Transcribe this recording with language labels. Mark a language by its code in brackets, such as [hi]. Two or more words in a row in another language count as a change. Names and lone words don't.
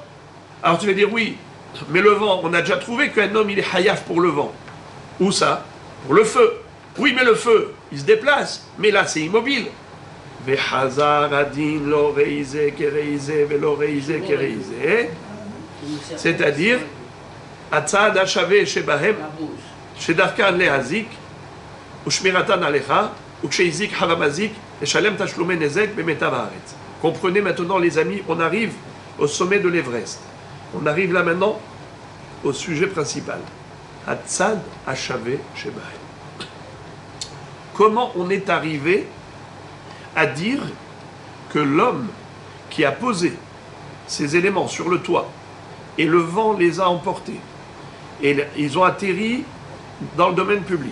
[fr] Alors tu vas dire, oui, mais le vent, on a déjà trouvé qu'un homme, il est hayab pour le vent. Où ça? Pour le feu. Oui, mais le feu, il se déplace. Mais là, c'est immobile. C'est-à-dire, [he] הצד השוה שבהן, שדרכן להזיק, ושמירתן עליך, וכשהזיק המזיק, ו שלם תשלומי נזק, במיטב הארץ. [fr] Comprenez maintenant, les amis, on arrive au sommet de l'Everest. On arrive là maintenant au sujet principal. [he] הצד השוה שבהן. [fr] Comment on est arrivé à dire que l'homme qui a posé ces éléments sur le toit et le vent les a emportés, et ils ont atterri dans le domaine public.